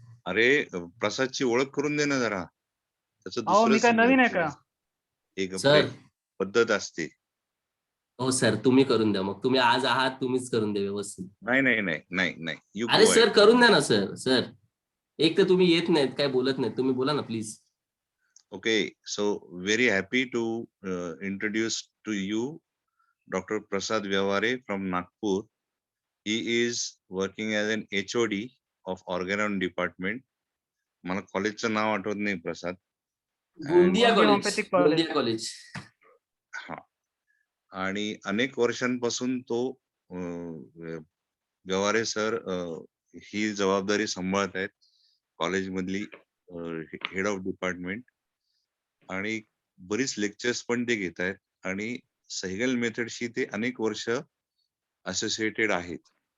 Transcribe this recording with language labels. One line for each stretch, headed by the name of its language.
Marathi: अरे प्रसादची ओळख करून दे ना जरा. त्याचं अहो मी काय नवीन आहे का? एक सर. पद्धत असते. हो सर, तुम्ही करून द्या. मग तुम्ही आज आहात, तुम्हीच करून द्या व्यवस्थित. नाही. यू अरे
English: गो
Marathi: सर करून द्या ना सर. एक तर तुम्ही येत नाहीत, काय बोलत नाहीत. तुम्ही बोला ना please.
English: Okay, so very happy to introduce to you Dr. Prasad Vyavare from Nagpur. He is working as an HOD of Organon Department.
Marathi: मला कॉलेजचं नाव आठवत नाही प्रसाद. Gondia homeopathic college. हा, आणि अनेक वर्षांपासून तो व्यवहारे सर ही जबाबदारी सांभाळत आहेत कॉलेजमधली
English: head of department,
Marathi: आणि बरीच लेक्चर्स पण ते घेत आहेत, आणि सैगल मेथडशी ते अनेक वर्ष असोसिएटेड आहेत.